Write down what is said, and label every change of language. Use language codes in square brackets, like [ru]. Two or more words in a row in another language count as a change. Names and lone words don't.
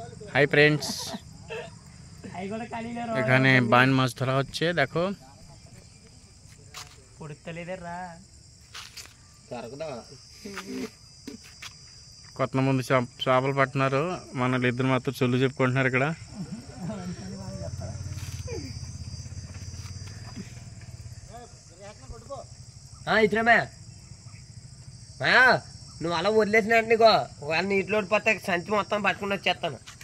[bn] হাই ফ্রেন্ডস, এখানে বাইন মাছ ধরা হচ্ছে। [te] দেখো కొంతమంది చేపలు పట్టినారు, మన ఇద్దరు మాత్రం చొల్లు చెప్పుకుంటున్నారు ఇక్కడ. ఇతరమే నువ్వు అలా వదిలేసినట్టు నీకో ఒకవేళ నీటిలో పోతే సంచి మొత్తం పట్టుకుని వచ్చేస్తాను.